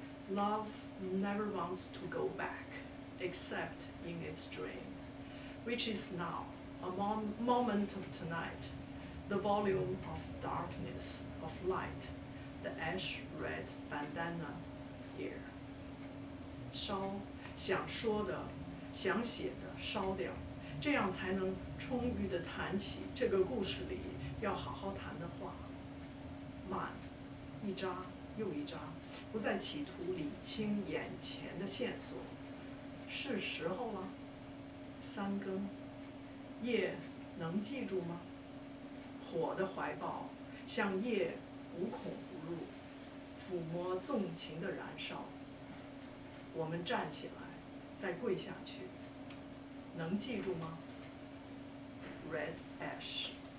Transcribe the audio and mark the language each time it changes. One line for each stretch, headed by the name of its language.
English: Love never wants to go back, except in its dream, which is now, a moment of tonight, the volume of darkness, of light, the ash red bandana here.
Chinese: 烧，想说的，想写的烧掉，这样才能充裕地谈起这个故事里要好好谈的话。慢，一扎又一扎，不再企图理清眼前的线索。是时候了。三更，夜能记住吗？火的怀抱像夜无孔不入，抚摸纵情的燃烧。我们站起来，再跪下去，能记住吗 ？
English: Red ash。